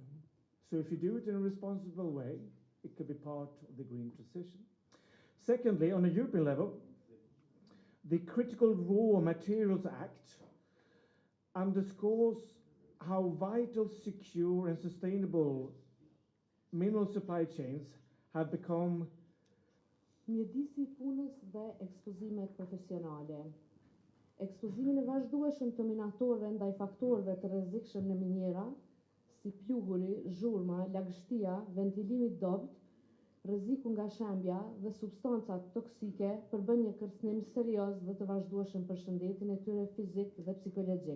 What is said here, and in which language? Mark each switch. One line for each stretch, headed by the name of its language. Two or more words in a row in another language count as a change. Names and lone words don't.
English: So if you do it in a responsible way, it could be part of the green transition. Secondly, on a European level, the Critical Raw Materials Act underscores how vital, secure and sustainable mineral supply chains have become.
Albanian: Mjedisi I punës dhe ekspozimet profesionale. Ekspozimin e vazhdueshëm të minatorëve ndaj faktorëve të rrezikshëm në minjera, si pluhuri, zhurma, lagështia, ventilimi I dobët, rreziku nga shembja dhe substancat toksike përbën një kërcënim serioz dhe të vazhdueshëm për shëndetin e tyre fizik dhe psikologjik.